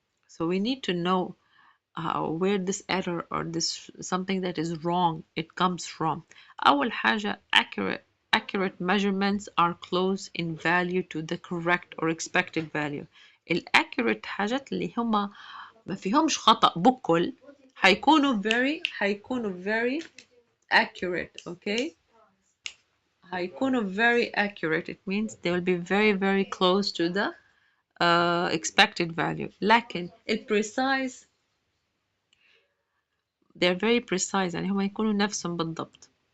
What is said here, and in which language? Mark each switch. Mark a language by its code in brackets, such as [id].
[en] So we need to know where this error or this something that is wrong it comes from. [ar] أول حاجة [en] accurate measurements are close in value to the correct or expected value. [ar] الaccurate حاجات اللي هما ما فيهمش خطأ بكل هيكونوا [en] very accurate. Okay, [ar] هيكونوا [en] very accurate. It means they will be very close to the expected value. [ar] لكن [en] precise, they're very precise [ar] يعني هم يكونوا نفسهم بالضبط.